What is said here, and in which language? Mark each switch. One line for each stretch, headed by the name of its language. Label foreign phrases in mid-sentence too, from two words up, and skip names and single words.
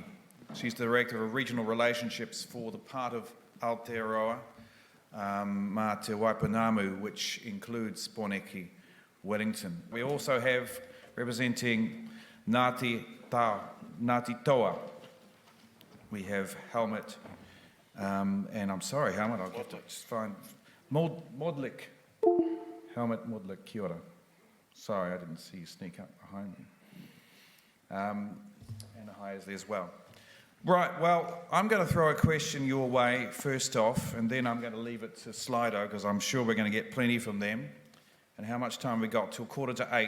English: She's the Director of Regional Relationships for the part of Aotearoa, mā te Waipounamu, which includes Poneke, Wellington. We also have representing Ngāti Toa. We have Helmut, and I'm sorry, Helmut, I'll get to just find Modlik.
Māori: Helmut Modlik, kia ora.
English: Sorry, I didn't see you sneak up behind me. And hi is there as well. Right, well, I'm going to throw a question your way first off, and then I'm going to leave it to Slido, because I'm sure we're going to get plenty from them. And how much time we got? Till 7:45.